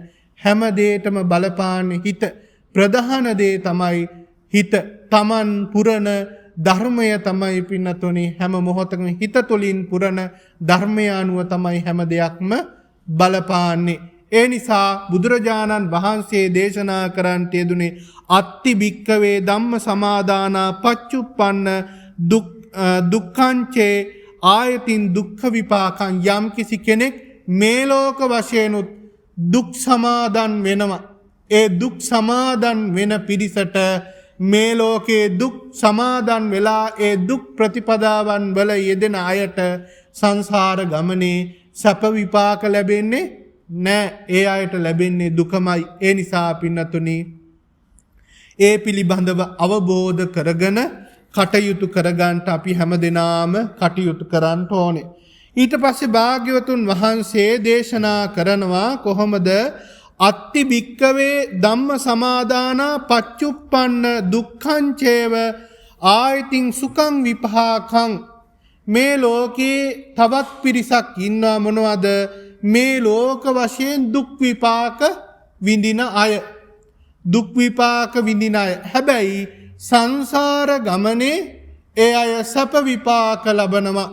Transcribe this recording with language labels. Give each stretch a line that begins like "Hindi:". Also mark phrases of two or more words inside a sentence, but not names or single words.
Sinhala: හැම දෙයකම බලපාන්නේ හිත. ප්‍රධාන දේ තමයි හිත. Taman පුරන ධර්මය තමයි පින්නතුනි හැම මොහොතකම හිත තුළින් පුරන ධර්මය අනුව තමයි හැම දෙයක්ම බලපාන්නේ. ඒ නිසා බුදුරජාණන් වහන්සේ දේශනා කරන්නට යෙදුනේ
Pali: අත්ති භික්කවේ ධම්ම සමාදානා පච්චුප්පන්න දුක්ඛංචේ ආයතින් දුක්ඛ විපාකං.
Sinhala: යම් කිසි කෙනෙක් මේ ලෝක වශයෙන්ුත් දුක් සමාදන් වෙනවා. ඒ දුක් සමාදන් වෙන පිරිසට මේ ලෝකයේ දුක් සමාදන් වෙලා ඒ දුක් ප්‍රතිපදාවන් වල යෙදෙන අයට සංසාර ගමනේ සැප විපාක ලැබෙන්නේ නැහැ. ඒ අයට ලැබෙන්නේ දුකමයි. ඒ නිසා පින්නතුනි ඒ පිළිබඳව අවබෝධ කරගෙන කටයුතු කරගන්න අපි හැමදෙනාම කටයුතු කරන්න ඕනේ. ඊට පස්සේ භාග්‍යවතුන් වහන්සේ දේශනා කරනවා කොහොමද
Pali: අත්ති භික්කවේ ධම්ම සමාදානා පච්චුප්පන්න දුක්ඛංචේව ආයතින් සුඛං විපාකං.
Sinhala: මේ ලෝකේ තවත් පිරිසක් ඉන්නවා මොනවද? මේ ලෝක වශයෙන් දුක් විපාක විඳින අය. දුක් විපාක විඳින අය. හැබැයි සංසාර ගමනේ ඒ අය සැප විපාක ලබනවා.